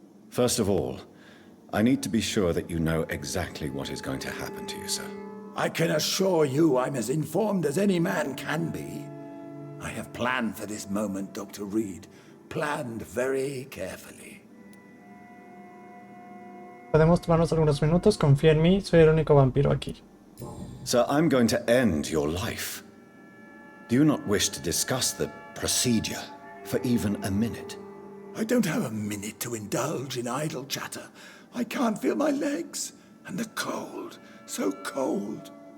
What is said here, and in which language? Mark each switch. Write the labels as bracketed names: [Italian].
[English] First of all, I need to be sure that you know exactly what is going to happen to you, sir. I can assure you I'm as informed as any man can be. I have planned for this moment, Dr. Reid. Planned very carefully. [Spanish] Podemos tomarnos algunos minutos. Confía en mí. Soy el único vampiro aquí. [English] Sir, I'm going to end your life. Do you not wish to discuss the procedure for even a minute? I don't have a minute to indulge in idle chatter. I can't feel my legs. And the cold. So cold.